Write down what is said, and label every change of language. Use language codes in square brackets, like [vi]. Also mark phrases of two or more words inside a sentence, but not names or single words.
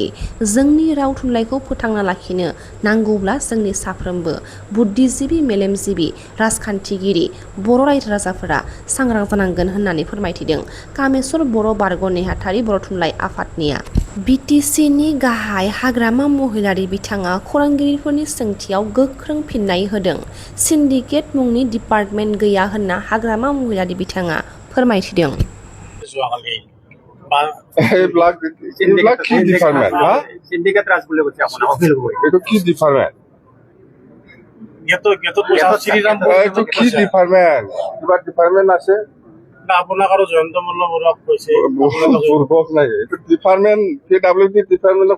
[brx] जोंनि राव थुनलाइखौ फोथांना लाखिनो नांगौब्ला जोंनि साफ्रोमबो बुद्धिजिबि मेलेमजिबि राजखान्थिगिरि बर' रायजो राजाफोरा सांग्रां जानांगोन होननानै फोरमायथिदों कामेस्वर बर' बारग' नेहाथारि बर' थुनलाइ आफादनिया। BTCनि गाहाय हाग्रामा महिलारि बिथाङा खौरांगिरिफोरनि सोंथियाव गोख्रों फिननाय होदों। सिन्डिकेट मुंनि डिपार्टमेन्ट गैया होनना हाग्रामा महिलारि बिथाङा फोरमायथिदों। [as] আপোনাক আৰু জয়ন্ত মল্ল বৰুৱাক কৈছে বুৰ্বক নাই এইটো ডিপাৰ্টমেন্ট PWD ডিপাৰ্টমেন্টৰ